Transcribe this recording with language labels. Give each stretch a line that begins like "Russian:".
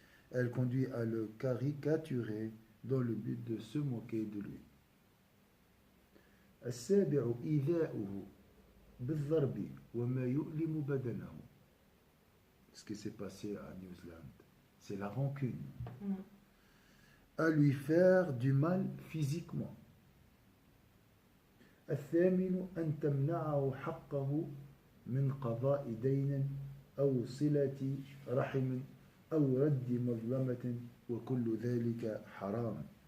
French: Elle conduit à le caricaturer dans le but de se moquer de lui.
Arabic: السابع إيذاؤه بالضرب وما يؤلم بدنه.
French: Ce qui s'est passé à New Zealand, c'est la rancune. À lui faire du mal physiquement.
Arabic: الثامن أن تمنعه حقه من قضاء دين أو صلة رحم أو رد مظلمة وكل ذلك حرام.